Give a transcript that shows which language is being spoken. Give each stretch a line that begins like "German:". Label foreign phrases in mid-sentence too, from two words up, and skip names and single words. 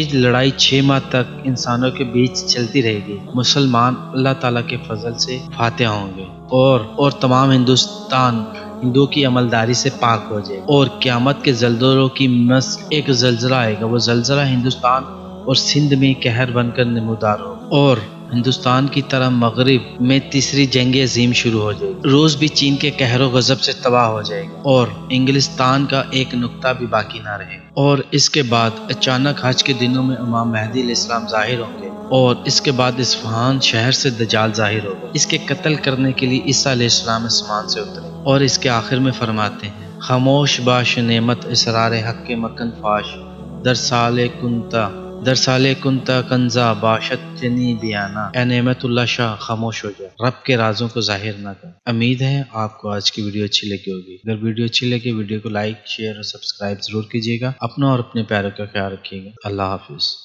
Urdu: یہ لڑائی 6 ماہ تک انسانوں کے بیچ چلتی رہے گی، مسلمان اللہ تعالیٰ کے فضل سے فاتح ہوں گے، اور تمام ہندوؤں کی عملداری سے پاک ہو جائے، اور قیامت کے زلزلوں کی مثل ایک زلزلہ آئے گا، وہ زلزلہ ہندوستان اور سندھ میں قہر بن کر نمودار ہو، اور ہندوستان کی طرح مغرب میں تیسری جنگ عظیم شروع ہو جائے گی، روس بھی چین کے قہر و غضب سے تباہ ہو جائے گا، اور انگلستان کا ایک نقطہ بھی باقی نہ رہے گا۔ اور اس کے بعد اچانک حج کے دنوں میں امام مہدی
Arabic: علیہ السلام
Urdu: ظاہر ہوں گے، اور اس کے بعد اصفہان شہر سے دجال ظاہر ہوگا، اس کے قتل کرنے کے لیے عیسیٰ
Arabic: علیہ السلام
Urdu: آسمان سے اترے، اور اس کے آخر میں فرماتے ہیں
Persian: خاموش باش نعمت اسرار حق کے مکن فاش، در سال کنتا کنزا باشد جنی بیانا،
Urdu: اے نعمت اللہ شاہ خاموش ہو جائے، رب کے رازوں کو ظاہر نہ کر۔ امید ہے آپ کو آج کی ویڈیو اچھی لگی ہوگی، اگر ویڈیو اچھی لگے ویڈیو کو لائک شیئر اور سبسکرائب ضرور کیجیے گا، اپنا اور اپنے پیاروں کا خیال رکھیے گا۔ اللہ حافظ۔